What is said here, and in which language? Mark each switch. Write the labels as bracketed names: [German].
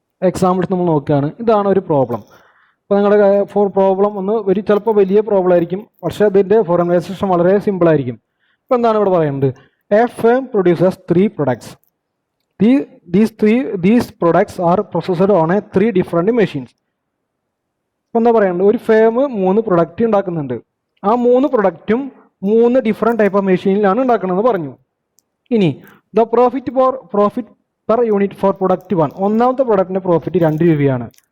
[Malayalam] Examples നമ്മൾ നോക്കുകയാണ്. ഇതാണ് ഒരു പ്രോബ്ലം. അപ്പോൾ നിങ്ങളുടെ പ്രോബ്ലം ഒന്ന് ചിലപ്പോൾ വലിയ പ്രോബ്ലം ആയിരിക്കും, പക്ഷേ അതിൻ്റെ ഫോർമുലൈസേഷൻ വളരെ സിമ്പിൾ ആയിരിക്കും. ഇപ്പോൾ എന്താണ് ഇവിടെ പറയുന്നത്? [English] A firm produces 3 products. These products are processed on 3 different machines. [Malayalam] ഇപ്പോൾ എന്താ പറയുന്നത്? ഒരു ഫേം 3 പ്രൊഡക്റ്റ് ഉണ്ടാക്കുന്നുണ്ട്. ആ 3 പ്രൊഡക്റ്റും 3 ഡിഫറെൻറ്റ് ടൈപ്പ് ഓഫ് മെഷീനിലാണ് ഉണ്ടാക്കണമെന്ന് പറഞ്ഞു. [English] ഇനി the profit per unit for product 1. [Malayalam] ഒന്നാമത്തെ പ്രൊഡക്റ്റിൻ്റെ പ്രോഫിറ്റ് 2 രൂപയാണ്.